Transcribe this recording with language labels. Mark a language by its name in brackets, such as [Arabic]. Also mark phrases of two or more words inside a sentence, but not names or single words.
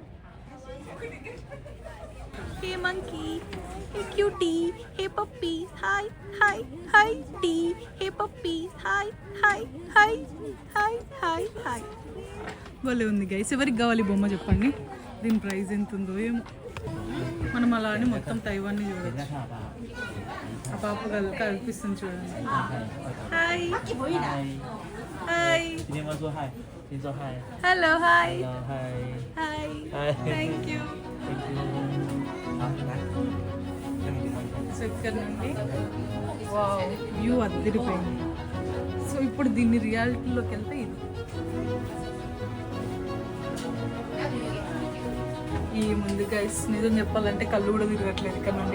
[English] Hey monkey, hey cutie, hey puppy, hi hi hi tea, hey puppy, hi hi hi hi hi hi. [Telugu] భలే ఉంది గైస్. ఎవరికి కావాలి బొమ్మ చెప్పండి, దీని ప్రైస్ ఎంత ఉందో ఏమో. మనం అలా అని మొత్తం తైవాన్ని చూడవచ్చు. ఆ పాప కల్పిస్తుంది చూడండి. హాయ్ [English] Hi. హాయ్ [Chinese] 今天我们说 hi，先说 hi。 [English] Hello hi Hello hi。 హాయ్ Hi。 Thank you. Thank you。 [Chinese] 好，来。 [Telugu] సో ఇక్కడ నుండి [English] wow view [Telugu] అద్దరిపోయింది. సో ఇప్పుడు దీన్ని రియాలిటీలోకి వెళ్తే ఇది ఈ ముందు గైస్ నిజం చెప్పాలంటే కళ్ళు కూడా తిరగట్లేదు ఇక్కడ నుండి.